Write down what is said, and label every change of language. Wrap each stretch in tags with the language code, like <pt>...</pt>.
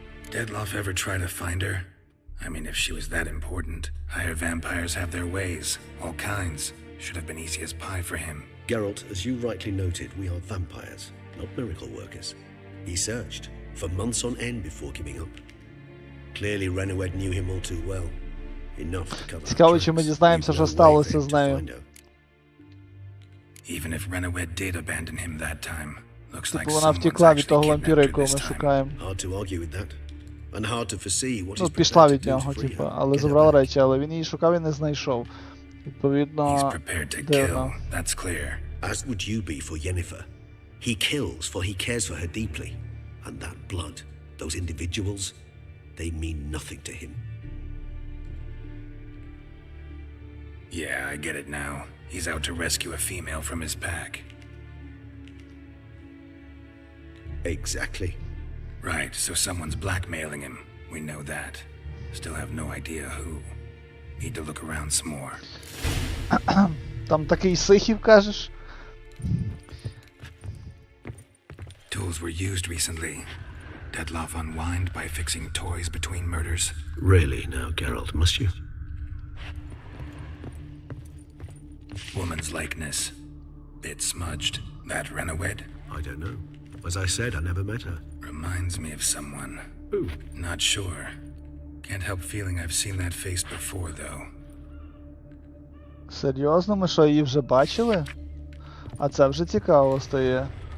<en>Detlef ever try to find her? I mean, if she was that important. Higher vampires have their ways, all kinds. Should have been easy as pie for him. Geralt, as you rightly noted, we are vampires, not miracle workers. He searched for months on end before giving up. Clearly Renowed knew him all too well. Enough to cover.</en> <uk>Цікаво, чи ми дізнаємося, що сталося з нею.</uk> <en>Even if Renowed did abandon him that time, looks like</en> <uk>вона втекла від того вампіра, якого ми шукаємо.</uk> <en>Hard to argue with that. And hard to foresee what</en> <uk>Ну, пішла від нього, типа, але забрала речі, але він її шукав і не знайшов. Відповідно, дивно.</uk> <en>As would you be for Yennefer. He kills for he cares for her deeply. And that blood, those individuals, they mean nothing to him. Yeah, I get it now. He's out to rescue a female from his pack. Exactly. Right, so someone's blackmailing him. We know that. Still have no idea who. Need to look around some more.</en> <uk>Там такий сихів, кажеш?</uk> <en>Tools were used recently. Detlef unwind by fixing toys between murders. Really now, Geralt, must you? Woman's likeness. Bit smudged. That Renowed? I don't know. As I said, I never met her. Reminds me of someone. Who? Not sure. Can't help feeling I've seen that face before, though.</en> <uk>Серйозно? Ми що, її вже бачили? А це вже цікаво стає.</uk>